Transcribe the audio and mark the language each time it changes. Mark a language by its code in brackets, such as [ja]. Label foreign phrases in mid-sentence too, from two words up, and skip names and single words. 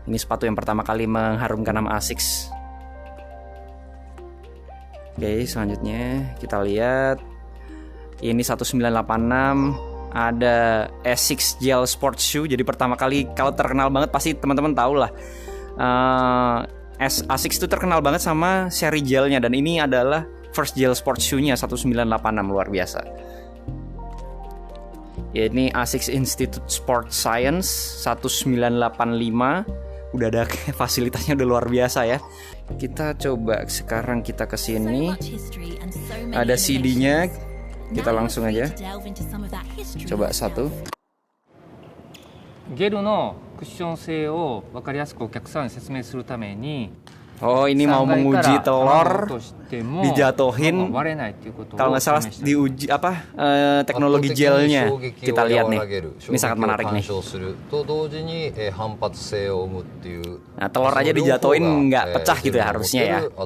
[id] Ini sepatu yang pertama kali mengharumkan nama ASICS. Oke, selanjutnya kita lihat. Ini 1986, ada ASICS Gel Sports Shoe. Jadi pertama kali, kalau terkenal banget pasti teman-teman tahu lah. ASICS itu terkenal banget sama seri gelnya, dan ini adalah [en] first gel sports shoe- [id] nya 1986, luar biasa. Ya, ini ASICS Institute Sport Science 1985. Udah ada fasilitasnya, udah luar biasa ya. Kita coba sekarang kita ke sini. Ada CD-nya. Kita langsung aja. Coba satu. [ja] ゲルのクッション性を分かりやすくお客さんに説明するために [id] Oh, ini mau menguji telur dijatuhin. Kalau nggak salah diuji teknologi gelnya. Kita lihat nih. Ini sangat menarik nih. Nah, telur aja dijatuhin nggak pecah gitu ya harusnya ya.